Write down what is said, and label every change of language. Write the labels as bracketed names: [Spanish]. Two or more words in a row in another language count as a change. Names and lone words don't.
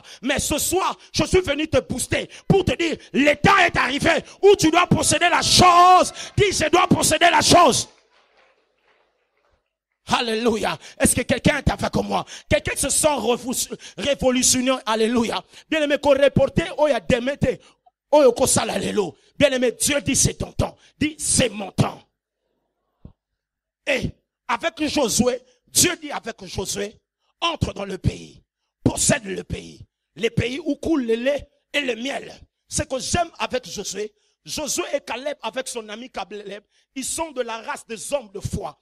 [French] Mais ce soir, je suis venu te booster pour te dire, l'état est arrivé où tu dois posséder la chose. Dis, je dois posséder la chose. Alléluia. Est-ce que quelqu'un est avec moi? Quelqu'un se sent révolutionnaire. Alléluia. Bien aimé, qu'on reporte, [Lingala] oya demete, oya kosala lelo. [French] Bien aimé, Dieu dit c'est ton temps. Dit c'est mon temps. Et avec Josué, Dieu dit avec Josué, entre dans le pays, possède le pays. Les pays où coule le lait et le miel. Ce que j'aime avec Josué, Josué et Caleb avec son ami Caleb, ils sont de la race des hommes de foi.